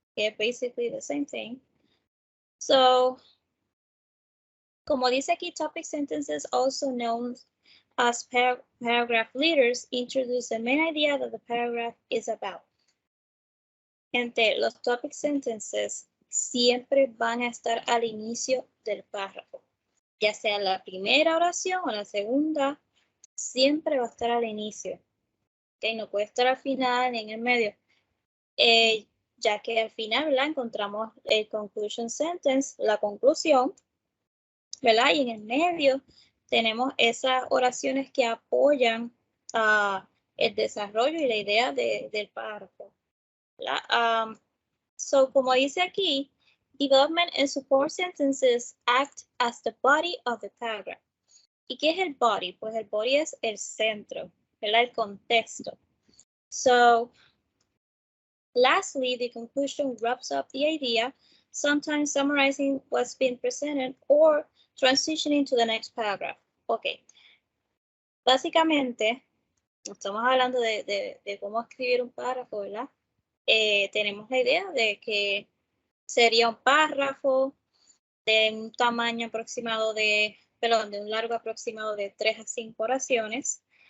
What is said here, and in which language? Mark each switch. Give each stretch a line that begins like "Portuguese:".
English: Okay, basically the same thing. So,
Spanish: como dice aquí,
English: topic sentences, also known as paragraph leaders, introduce the main idea that the paragraph is about.
Spanish: Gente, los topic sentences siempre van a estar al inicio del párrafo, ya sea la primera oración o la segunda, siempre va a estar al inicio. Okay, no puede estar al final ni en el medio. Ya que al final, ¿verdad? Encontramos el conclusion sentence, la conclusión, ¿verdad? Y en el medio tenemos esas oraciones que apoyan el desarrollo y la idea del párrafo, ¿verdad?
English: So,
Spanish: como dice aquí,
English: development and support sentences act as the body of the paragraph.
Spanish: ¿Y qué es el body? Pues el body es el centro, ¿verdad? El contexto.
English: So, lastly, the conclusion wraps up the idea, sometimes summarizing what's been presented or transitioning to the next paragraph. Ok.
Spanish: Básicamente, estamos hablando de cómo escribir un párrafo, ¿verdad? Tenemos la idea de que sería un párrafo de un tamaño aproximado de un largo aproximado de 3 a 5 oraciones.